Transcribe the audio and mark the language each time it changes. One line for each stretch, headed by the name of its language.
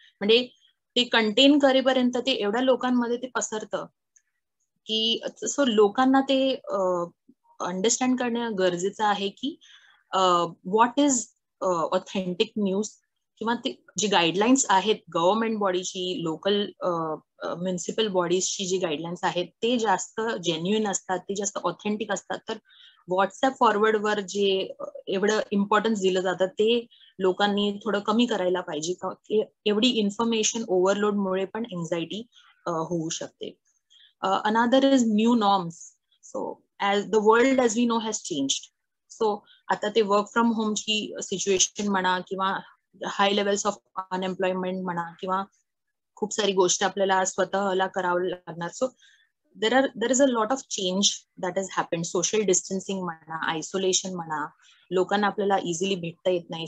Marathi: म्हणजे ते कंटेन करेपर्यंत ते एवढ्या लोकांमध्ये ते पसरतं की सो लोकांना ते अंडरस्टँड करणं गरजेचं आहे की
English: what is authentic news,
Marathi: किंवा ते जी गाईडलाईन्स आहेत गव्हर्नमेंट बॉडीची, लोकल म्युनिसिपल बॉडीजची जी गाईडलाईन्स आहेत ते जास्त जेन्युइन असतात, ते जास्त ऑथेंटिक असतात. तर व्हॉट्सअप फॉरवर्डवर जे एवढं इम्पॉर्टन्स दिलं जातं ते लोकांनी थोडं कमी करायला पाहिजे. एवढी इन्फॉर्मेशन ओव्हरलोडमुळे पण एन्झायटी होऊ शकते.
English: Another is new norms. So as the world as we know has changed.
Marathi: So आता ते वर्क फ्रॉम होमची सिच्युएशन म्हणा, किंवा
English: high levels of unemployment
Marathi: म्हणा, किंवा खूप सारी गोष्ट आपल्याला स्वतःला करावं लागणार.
English: So there is a lot of change that is happened.
Marathi: Social distancing म्हणा, आयसोलेशन म्हणा, लोकांना आपल्याला इझिली भेटता येत नाही.